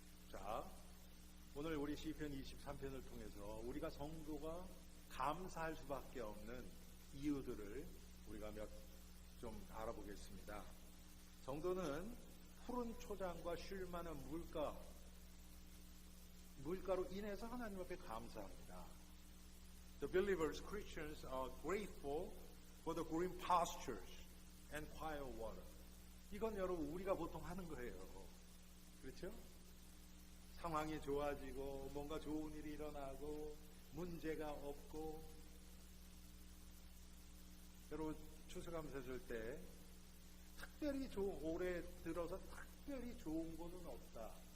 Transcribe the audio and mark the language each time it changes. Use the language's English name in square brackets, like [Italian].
[Korean] 자, 오늘 우리 시편 23편을 통해서 우리가 성도가 감사할 수밖에 없는 이유들을 우리가 좀 알아보겠습니다. 성도는 푸른 초장과 쉴 만한 물가, 물가로 인해서 하나님 앞에 감사합니다. [English] The believers, Christians, are grateful for the green pastures and quiet water. [Korean] 이건 여러분 우리가 보통 하는 거예요. 그렇죠? 상황이 좋아지고 뭔가 좋은 일이 일어나고 문제가 없고 여러분 추수감사 줄 때 특별히 올해 들어서 특별히 좋은 거는 없다.